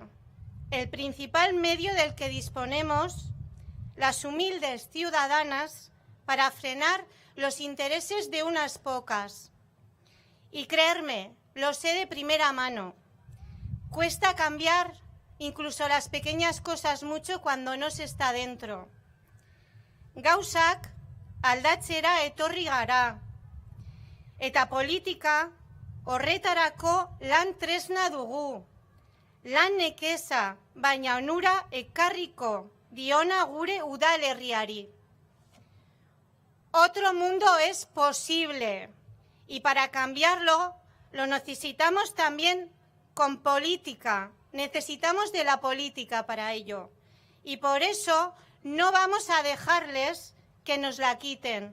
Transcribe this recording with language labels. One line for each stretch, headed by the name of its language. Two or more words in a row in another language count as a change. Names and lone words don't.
Spanish: El principal medio del que disponemos, las humildes ciudadanas, para frenar los intereses de unas pocas. Y creerme, lo sé de primera mano, cuesta cambiar incluso las pequeñas cosas mucho cuando no se está dentro.
Basque: Gauzak aldatzera etorri gara, eta politika horretarako lan tresna dugu. Lan nekeza, baina onura ekarriko diona gure udalerriari.
Spanish: Otro mundo es posible y para cambiarlo lo necesitamos también con política. Necesitamos de la política para ello y por eso no vamos a dejarles que nos la quiten.